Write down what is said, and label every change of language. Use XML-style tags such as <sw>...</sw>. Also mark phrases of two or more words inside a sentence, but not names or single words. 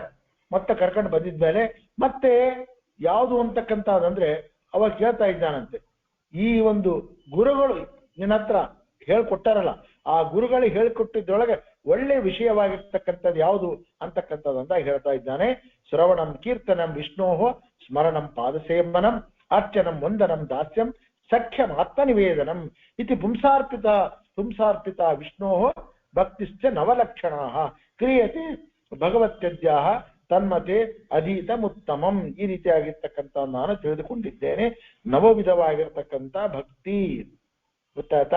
<kn>ಮತ್ತೆ ಕರ್ಕೊಂಡು ಬಂದಿದ್ಮೇಲೆ ಮತ್ತೆ ಯಾವುದು ಅಂತಕ್ಕಂಥದ್ದಂದ್ರೆ ಅವಾಗ ಕೇಳ್ತಾ ಇದ್ದಾನಂತೆ, ಈ ಒಂದು ಗುರುಗಳು ನಿನ್ನ ಹತ್ರ ಹೇಳ್ಕೊಟ್ಟಾರಲ್ಲ, ಆ ಗುರುಗಳಿಗೆ ಹೇಳ್ಕೊಟ್ಟಿದ್ರೊಳಗೆ ಒಳ್ಳೆ ವಿಷಯವಾಗಿರ್ತಕ್ಕಂಥದ್ದು ಯಾವುದು ಅಂತಕ್ಕಂಥದ್ದಂತ ಹೇಳ್ತಾ ಇದ್ದಾನೆ.</kn> <sa>ಶ್ರವಣಂ ಕೀರ್ತನಂ ವಿಷ್ಣೋಹ ಸ್ಮರಣಂ ಪಾದಸೇವನಂ ಅರ್ಚನಂ ವಂದನಂ ದಾಸ್ಯಂ ಸಖ್ಯಂ ಆತ್ಮನಿವೇದನಂ ಇತಿ ಪುಂಸಾರ್ಪಿತ ವಿಷ್ಣೋಹ ಭಕ್ತಿಶ್ಚ ನವಲಕ್ಷಣಾಃ ಕ್ರಿಯತೆ ಭಗವತ್ಯದ್ಯಾಹ ತನ್ಮತೆ ಅಧೀತಮುತ್ತಮಂ.</sa> <kn>ಈ ರೀತಿಯಾಗಿರ್ತಕ್ಕಂಥ ನಾನು ತಿಳಿದುಕೊಂಡಿದ್ದೇನೆ. ನವವಿಧವಾಗಿರ್ತಕ್ಕಂಥ ಭಕ್ತಿ, ಗೊತ್ತಾಯ್ತಾ?</kn>